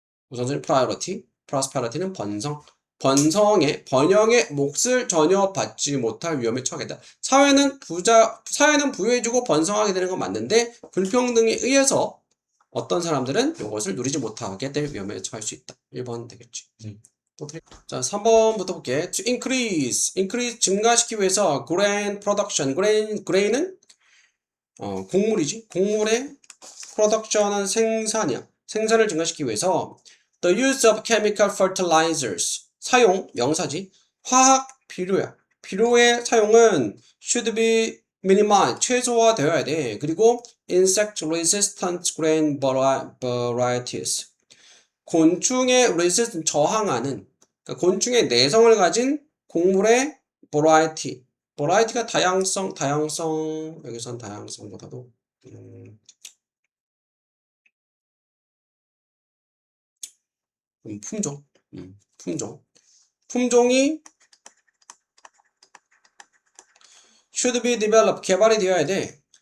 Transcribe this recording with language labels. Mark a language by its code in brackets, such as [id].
[ko] 우선순위 prosperity는 번성의, 번영의 몫을 전혀 받지 못할 위험에 처하겠다. 사회는 부유해지고 번성하게 되는 건 맞는데, 불평등에 의해서 어떤 사람들은 이것을 누리지 못하게 될 위험에 처할 수 있다. 1번 되겠지. 자, 3번부터 볼게. [en] To increase [ko] 증가시키기 위해서 [en] grain production, [ko] grain은 곡물이지. 곡물의 production은 생산이야. 생산을 증가시키기 위해서 [en] the use of chemical fertilizers [ko] 사용, 명사지. 화학 비료야. 비료의 사용은 [en] should be minimized, [ko] 최소화되어야 돼. 그리고 [en] insect resistant grain varieties, [ko] 곤충의 resistant, 저항하는, 그러니까 곤충의 내성을 가진 곡물의 variety가 다양성, 여기선 다양성보다도 품종, 품종이 [en] should be developed, [ko] 개발이 되어야 돼.